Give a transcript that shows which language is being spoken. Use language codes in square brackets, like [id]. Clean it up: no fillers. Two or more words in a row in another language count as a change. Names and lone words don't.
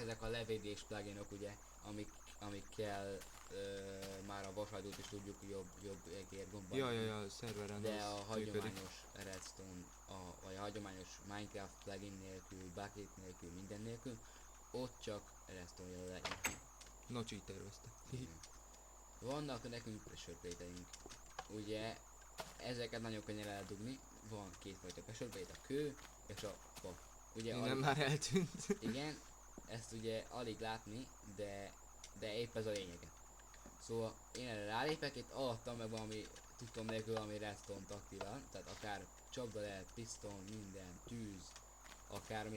[hu] ezek a levédés pluginok, ugye, amikkel már a vasajtót is tudjuk jobb egérgomban. Ja, a szerveren De a az működik. hagyományos redstone, vagy a hagyományos Minecraft plugin nélkül, bucket nélkül, minden nélkül, ott csak redstone-jel lehet nyitni. Nocsi tervezte. Vannak nekünk [en] pressure plate-eink. [hu] Ugye ezeket nagyon könnyen eldugni. Van kétfajta [en] pressure plate, [hu] a kő és a fa. Ugye Innen már eltűnt. igen, ezt ugye alig látni, de épp ez a lényege. Szóval én erre rálépek, itt alattam meg valami tudtom nélkül valami redstone-t aktivál, tehát akár csapda lehet, piszton, minden, tűz, akármi